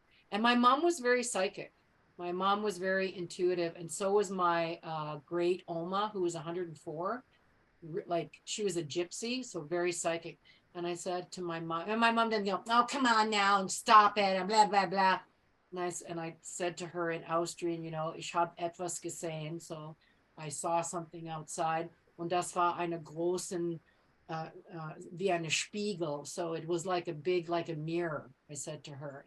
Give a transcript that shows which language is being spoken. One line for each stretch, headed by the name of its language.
English: And my mom was very psychic. My mom was very intuitive. And so was my great Oma, who was 104. Like she was a gypsy, so very psychic. And I said to my mom, and my mom didn't go, oh, come on now and stop it and blah, blah, blah. And I said to her in Austrian,
German: ich habe etwas gesehen.
English: So I saw something outside.
German: Und das war eine großen, wie eine Spiegel.
English: So it was like a mirror, I said to her.